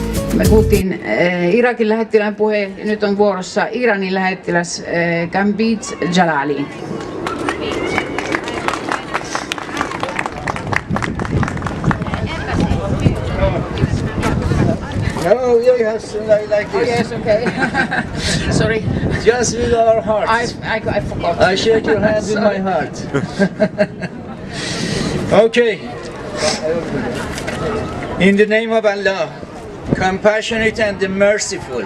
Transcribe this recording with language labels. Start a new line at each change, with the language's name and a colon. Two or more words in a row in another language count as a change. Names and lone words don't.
Finnish: Me kuultiin Irakin lähettilään puhe, nyt on vuorossa Iranin lähettiläs Gambit Jalali.
English: No, you have to like this. Oh yes, okay. Sorry. Just with our hearts. I forgot. I shake your hand with my heart. Okay. In the name of Allah, compassionate and merciful.